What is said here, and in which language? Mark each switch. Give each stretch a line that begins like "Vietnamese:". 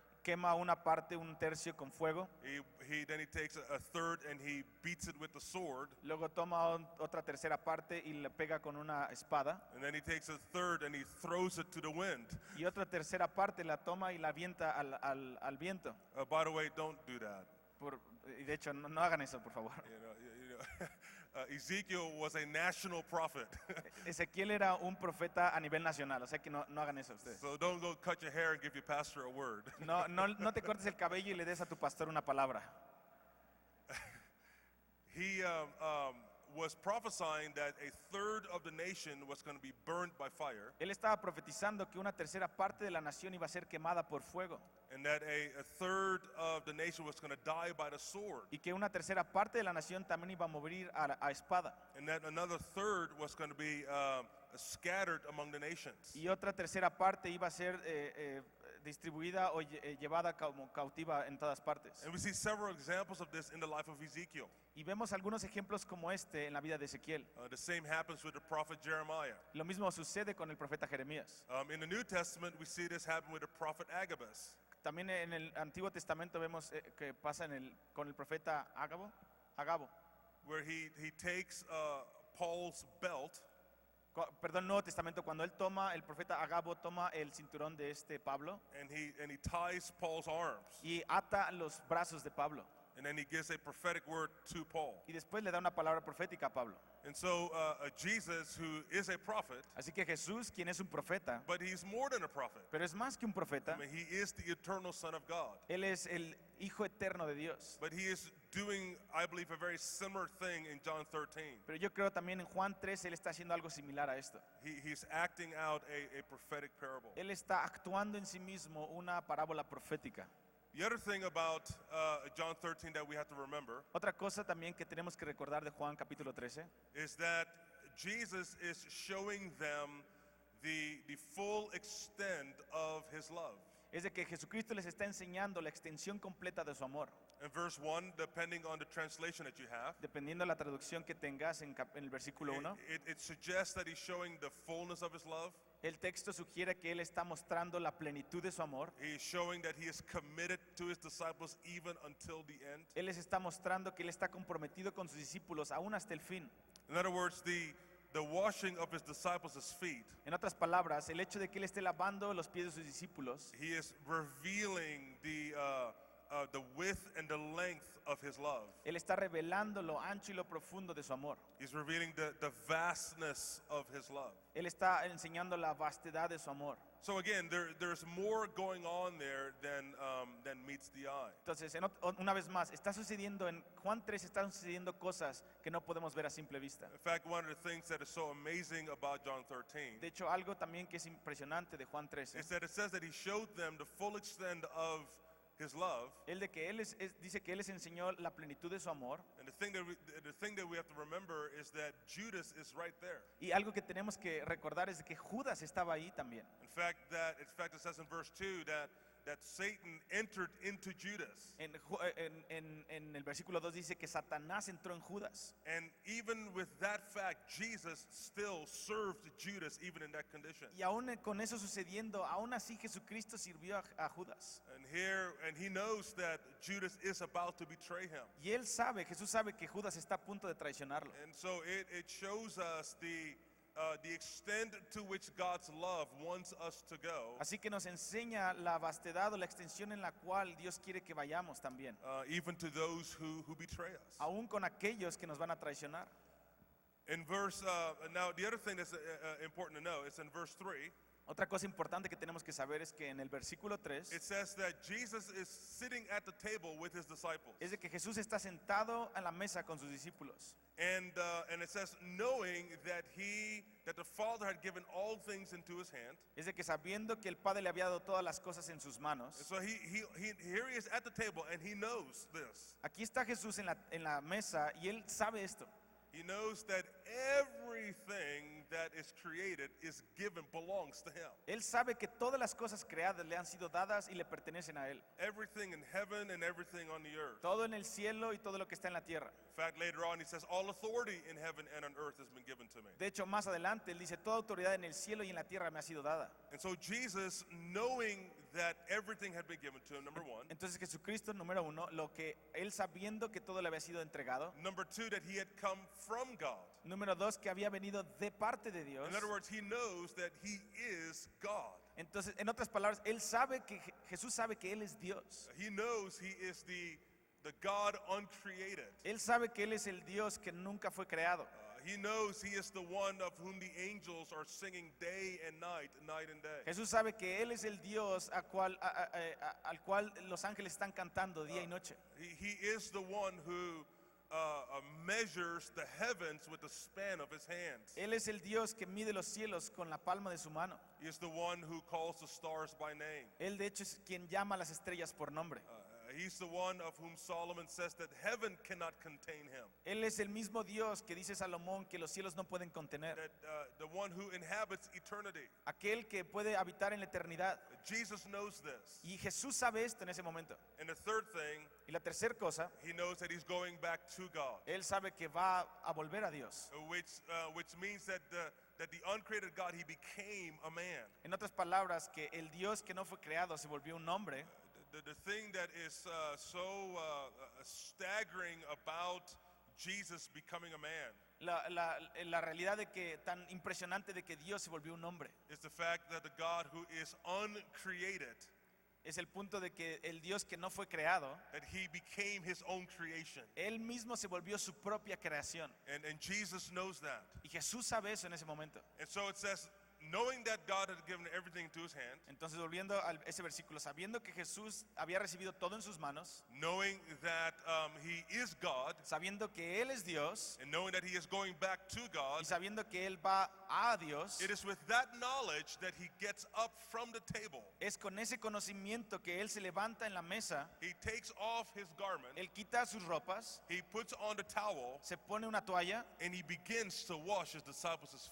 Spanish: Quema una parte, un tercio con fuego.
English: Then he takes a third and he beats it with the sword,
Spanish: Luego toma otra tercera parte y le pega con una espada.
English: and then he takes a third and he throws it to the wind.
Spanish: Y otra tercera parte la toma y la avienta al viento.
English: By the way, don't do that.
Spanish: Y de hecho, no hagan eso, por favor.
English: You know, Ezekiel was a national prophet,
Spanish: Ezequiel era un profeta a nivel nacional, o sea que no hagan eso ustedes.
English: so don't go cut your hair and give your pastor a word.
Spanish: No te cortes el cabello y le des a tu pastor una palabra.
English: He was prophesying that a third of the nation was going to be burned by fire,
Spanish: Él estaba profetizando que una tercera parte de la nación iba a ser quemada por fuego
English: and that a third of the nation was going to die by the sword,
Spanish: y que una tercera parte de la nación también iba a morir a espada
English: and that another third was going to be scattered among the nations.
Spanish: y otra tercera parte iba a ser distribuida o llevada como cautiva en todas partes.
English: And we see several examples of this in the life of Ezekiel.
Spanish: Y vemos algunos ejemplos como este en la vida de Ezequiel.
English: The same happens with the prophet Jeremiah.
Spanish: Lo mismo sucede con el profeta Jeremías.
English: In the New Testament, we see this happen with the prophet Agabus.
Spanish: También en el Antiguo Testamento vemos que pasa con el profeta Agabo,
English: Where he takes Paul's belt
Spanish: perdón, Nuevo Testamento, cuando el profeta Agabo toma el cinturón de Pablo
English: and he ties Paul's arms,
Spanish: y ata los brazos de Pablo
English: and then he gives a prophetic word to Paul.
Spanish: y después le da una palabra profética a Pablo.
English: And so Jesus, who is a prophet,
Spanish: Así que Jesús, quien es un profeta,
English: but he's more than a prophet.
Spanish: pero es más que un profeta,
English: I mean, he is the eternal Son of God.
Spanish: él es el Hijo eterno de Dios.
English: But he is doing, I believe, a very similar thing in John 13.
Spanish: Pero yo creo también en Juan 13 él está haciendo algo similar a esto.
English: He's acting out a prophetic parable.
Spanish: Él está actuando en sí mismo una parábola profética.
English: The other thing about John 13 that we have to remember
Spanish: Otra cosa también que tenemos que recordar de Juan capítulo 13
English: is that Jesus is showing them the full extent of his love.
Spanish: es de que Jesucristo les está enseñando la extensión completa de su amor.
English: In verse 1, depending on the translation that you have,
Spanish: Dependiendo de la traducción que tengas en el versículo 1,
English: it suggests that he's showing the fullness of his love.
Spanish: el texto sugiere que él está mostrando la plenitud de su amor.
English: He's showing that he is committed to his disciples even until the end.
Spanish: Él les está mostrando que él está comprometido con sus discípulos aún hasta el fin.
English: In other words, the washing of his disciples' feet,
Spanish: En otras palabras, el hecho de que él esté lavando los pies de sus discípulos,
English: he is revealing the width and the length of his love.
Spanish: él está revelando lo ancho y lo profundo de su amor.
English: He's revealing the vastness of his love.
Spanish: Él está enseñando la vastedad de su amor.
English: So again, there's more going on there than meets the eye.
Spanish: Entonces, una vez más, está sucediendo en Juan 3 están sucediendo cosas que no podemos ver a simple vista.
English: In fact, one of the things that is so amazing about John 13
Spanish: De hecho, algo también que es impresionante de Juan 13
English: is that it says that he showed them the full extent of his love.
Spanish: es de que dice que él les enseñó la plenitud de su amor.
English: And the thing that we have to remember is that Judas is right there.
Spanish: Y algo que tenemos que recordar es de que Judas estaba ahí también.
English: In fact, it says in verse 2 that Satan entered into Judas.
Spanish: En el versículo 2 dice que Satanás entró en Judas.
English: And even with that fact, Jesus still served Judas even in that condition.
Spanish: Y aún con eso sucediendo, aún así Jesucristo sirvió a Judas.
English: And he knows that Judas is about to betray him.
Spanish: Y Jesús sabe que Judas está a punto de traicionarlo.
English: And so it shows us the extent to which God's love wants us to go,
Spanish: Así que nos enseña la vastedad o la extensión en la cual Dios quiere que vayamos también,
English: even to those who betray us.
Spanish: aún con aquellos que nos van a traicionar.
English: In verse, now the other thing that's important to know is in verse 3,
Spanish: Otra cosa importante que tenemos que saber es que en el versículo 3
English: it says that Jesus is sitting at the table with his disciples.
Spanish: es de que Jesús está sentado a la mesa con sus discípulos.
English: And it says, knowing that the Father had given all things into his hand.
Spanish: Es de que sabiendo que el Padre le había dado todas las cosas en sus manos.
English: And so here he is at the table and he knows this.
Spanish: Aquí está Jesús en la mesa y él sabe esto.
English: He knows that everything that is created is given, belongs to him.
Spanish: Él sabe que todas las cosas creadas le han sido dadas y le pertenecen a él.
English: Everything in heaven and everything on the earth.
Spanish: Todo en el cielo y todo lo que está en la tierra.
English: In fact, later on he says, all authority in heaven and on earth has been given to me.
Spanish: De hecho, más adelante él dice, toda autoridad en el cielo y en la tierra me ha sido dada.
English: And so Jesus, knowing that everything had been given to him, number one.
Spanish: Entonces Jesucristo, número uno, lo que él sabiendo que todo le había sido entregado.
English: Number two, that he had come from God.
Spanish: Número dos, que había venido de parte de Dios.
English: In other words, he knows that he is God.
Spanish: Entonces, en otras palabras, él sabe que Jesús sabe que él es Dios.
English: He knows he is the God uncreated.
Spanish: Él sabe que él es el Dios que nunca fue creado.
English: He knows he is the one of whom the angels are singing day and night and day.
Spanish: Jesús sabe que él es el Dios al cual los ángeles están cantando día y noche.
English: He is the one who measures the heavens with the span of his hands.
Spanish: Él es el Dios que mide los cielos con la palma de su mano.
English: He is the one who calls the stars by name.
Spanish: Él de hecho es quien llama a las estrellas por nombre.
English: He's the one of whom Solomon says that heaven cannot contain him.
Spanish: Él es el mismo Dios que dice Salomón que los cielos no pueden contener.
English: That the one who inhabits eternity.
Spanish: Aquel que puede habitar en la eternidad.
English: Jesus knows this.
Spanish: Y Jesús sabe esto en ese momento.
English: And the third thing,
Spanish: Y la tercera cosa,
English: he knows that he's going back to God,
Spanish: Él sabe que va a volver a Dios.
English: which means that the uncreated God, he became a man.
Spanish: En otras palabras, que el Dios que no fue creado se volvió un hombre.
English: The thing that is so staggering about Jesus becoming a man
Spanish: La realidad de que tan impresionante de que Dios se volvió un hombre
English: is the fact that the God who is uncreated,
Spanish: es el punto de que el Dios que no fue creado,
English: that he became his own creation.
Spanish: Él mismo se volvió su propia creación.
English: And Jesus knows that.
Spanish: Y Jesús sabe eso en ese momento.
English: And so it says, knowing that God had given everything into his hand,
Spanish: Entonces, volviendo a ese versículo, sabiendo que Jesús había recibido todo en sus manos,
English: knowing that he is God,
Spanish: sabiendo que Él es Dios
English: and knowing that he is going back to God,
Spanish: y sabiendo que Él va a Dios,
English: it is with that knowledge that he gets up from the table.
Spanish: es con ese conocimiento que Él se levanta en la mesa,
English: He takes off his garment,
Spanish: Él quita sus ropas,
English: he puts on the towel,
Spanish: se pone una toalla
English: and he begins to wash his disciples'